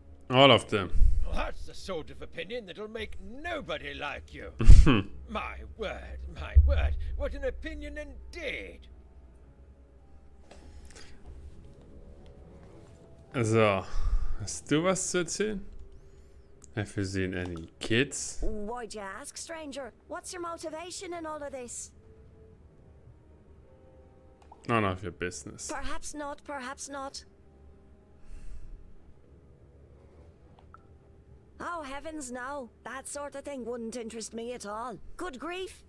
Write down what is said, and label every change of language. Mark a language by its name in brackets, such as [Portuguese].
[English] All of them. Well, that's the sort of opinion that'll make nobody like you. My word, what an opinion indeed. [German] So, hast du was zu erzählen? [English] Have you seen any kids? Why'd you ask, stranger? What's your motivation in all of this? None of your business. Perhaps not, perhaps not. Oh, heavens no. That sort of thing wouldn't interest me at all. Good grief.